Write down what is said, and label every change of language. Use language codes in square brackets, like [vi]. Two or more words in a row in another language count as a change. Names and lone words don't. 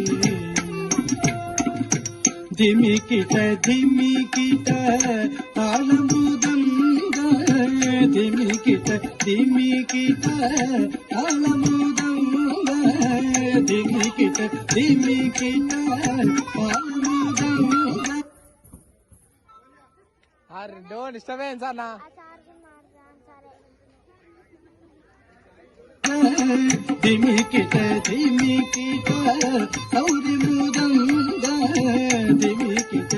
[kn] ಧಿಮಿಕಿಟ ಧಿಮಿಕಿಟ ತಾಳಮೃದಂಗ ಧಿಮಿಕಿಟ ಧಿಮಿಕಿಟ ತಾಳಮೃದಂಗ ಧಿಮಿಕಿಟ ಧಿಮಿಕಿಟ ತಾಳಮೃದಂಗ. [en] Don't disturbance, Anna. [kn] ಧಿಮಿಕಿಟ ಧಿಮಿಕಿಟ ಸೌರಿ ಮೃದಂಗ ಧಿಮಿಕಿಟ